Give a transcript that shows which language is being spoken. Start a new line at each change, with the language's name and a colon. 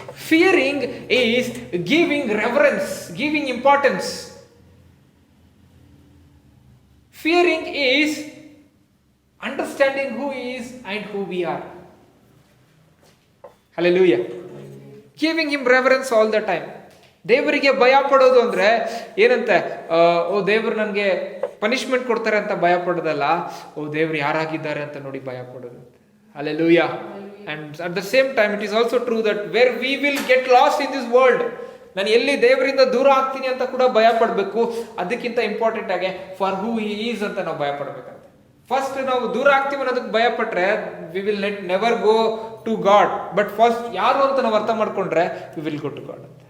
English: Fearing is giving reverence, giving importance. Fearing is understanding who he is and who we are. Hallelujah. Giving him reverence all the time.
Kannada: ದೇವರಿಗೆ ಭಯ ಪಡೋದು ಅಂದ್ರೆ ಏನಂತೆ? ಓ ದೇವರು ನನಗೆ punishment ಕೊಡ್ತಾರೆ ಅಂತ ಭಯ ಪಡೋದಲ್ಲ. ಓ ದೇವರು ಯಾರಾಗಿದ್ದಾರೆ ಅಂತ ನೋಡಿ ಭಯ ಪಡೋದು. Hallelujah.
English: And at the same time it is also true that where we will get lost in this world,
Kannada: ನಾನು ಎಲ್ಲಿ ದೇವರಿಂದ ದೂರ ಆಗ್ತೀನಿ ಅಂತ ಕೂಡ ಭಯ ಪಡಬೇಕು. ಅದಕ್ಕಿಂತ ಇಂಪಾರ್ಟೆಂಟ್ ಆಗಿ
English: for who he is
Kannada: ಅಂತ ನಾವು ಭಯ ಪಡಬೇಕಂತ. ಫಸ್ಟ್ ನಾವು ದೂರ ಆಗ್ತೀವಿ ಅನ್ನೋದಕ್ಕೆ ಭಯ ಪಟ್ರೆ
English: We will never go to God.
Kannada: But first ಯಾರು ಅಂತ ನಾವು ಅರ್ಥ ಮಾಡ್ಕೊಂಡ್ರೆ
English: we will go to God
Kannada: ಅಂತ.